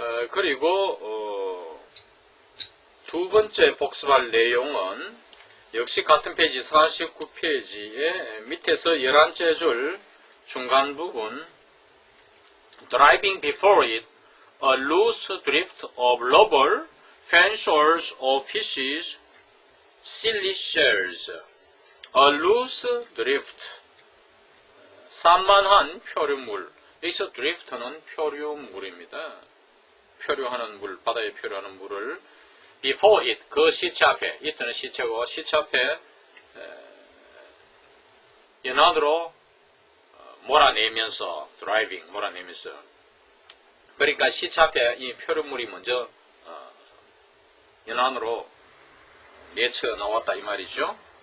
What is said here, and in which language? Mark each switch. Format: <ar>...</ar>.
<ko>그리고 두 번째 복습할 내용은 역시 같은 페이지 49페이지에 밑에서 11째 줄 중간 부분</ko> <en>Driving before it, a loose drift of rubber, fan shoals of fishes, silly shells. A loose drift,</en> <ko>산만한 표류물. 여기서 drift는 표류물입니다. 표류하는 물, 바다에 표류하는 물을 before it, 그 시체 앞에, it는 시체고 시체 앞에 연안으로 몰아내면서, driving, 몰아내면서, 그러니까 시체 앞에 이 표류물이 먼저 연안으로 내쳐 나왔다 이 말이죠.</ko>